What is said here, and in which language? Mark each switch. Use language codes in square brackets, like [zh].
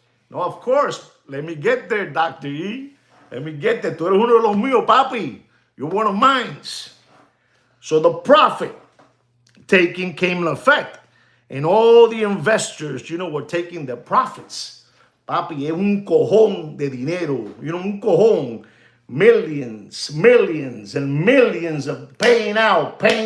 [en] Now, of course, let me get there, Dr. E. Let me get there. [es] Tú eres uno de los míos, papi. [en] You're one of mine. So the profit taking came in effect. And all the investors, were taking their profits. [es] Papi, es un cojón de dinero. Un cojón. [en] Millions and millions of paying out.